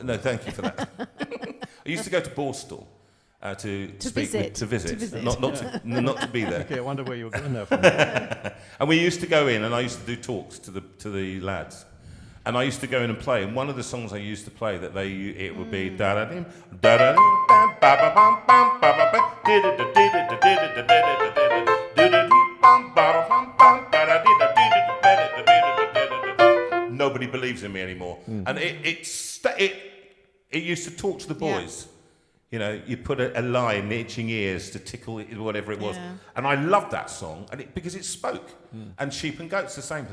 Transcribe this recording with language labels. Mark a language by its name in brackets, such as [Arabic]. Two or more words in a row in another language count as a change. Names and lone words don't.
[English] No, thank you for that. I used to go to Borstal. To visit, not to be there. Okay, I wonder where you were going there from. And we used to go in, and I used to do talks to the lads, and I used to go in and play. And one of the songs I used to play it would be da da dim da da dim bam ba ba bam bam ba ba ba did it did it did it did it did it bam ba bam bam ba da did it. Nobody believes in me anymore, and it used to talk to the boys. Yeah. You know, you put a line, itching ears to tickle whatever it was. Yeah. And I loved that song because it spoke. And Sheep and Goats the same thing.